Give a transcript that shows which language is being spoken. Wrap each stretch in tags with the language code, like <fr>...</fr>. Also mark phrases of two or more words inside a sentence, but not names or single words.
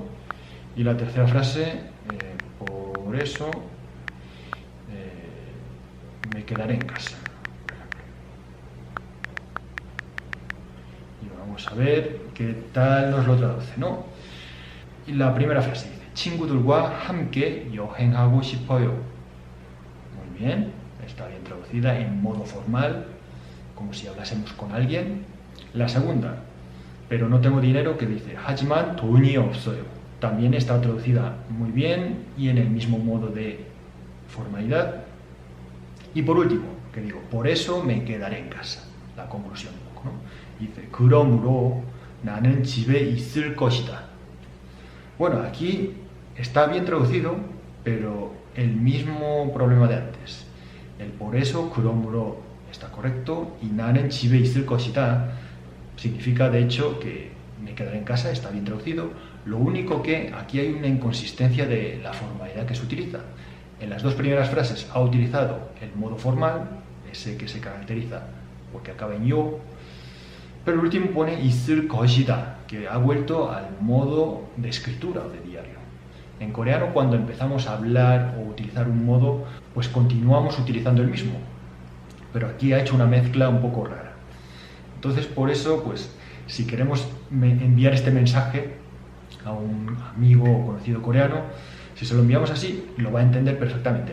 <es>Y la tercera frase, por eso me quedaré en casa. Y vamos vamos a ver qué tal nos lo traduce, ¿no? Y la primera frase dice,</es> <ko>친구들과 함께 여행하고 싶어요.</ko> <es>Muy bien, está bien traducida en modo formal, como si hablásemos con alguien. La segunda, pero no tengo dinero, que dice,</es> <ko>하지만 돈이 없어요.</ko> <es>También está traducida muy bien y en el mismo modo de formalidad. Y por último, que digo, por eso me quedaré en casa. La conclusión un poco, ¿no? Dice,</es> <ko>그러므로 나는 집에 있을 것이다.</ko> <es>Bueno, aquí está bien traducido, pero el mismo problema de antes. El por eso, 그러므로, está correcto, y</es> <ko>나는 집에 있을 것이다</ko> <es>significa de hecho que me quedaré en casa, está bien traducido. Lo único que aquí hay una inconsistencia de la formalidad que se utiliza. En las dos primeras frases ha utilizado el modo formal, ese que se caracteriza porque acaba en yo, pero el último pone</es> <ko>있을 것이다,</ko> <es>que ha vuelto al modo de escritura o de diario. En coreano, cuando empezamos a hablar o utilizar un modo, pues continuamos utilizando el mismo, pero aquí ha hecho una mezcla un poco rara. Entonces, por eso, pues, si queremos enviar este mensaje a un amigo o conocido coreano, si se lo enviamos así, lo va a entender perfectamente.</es>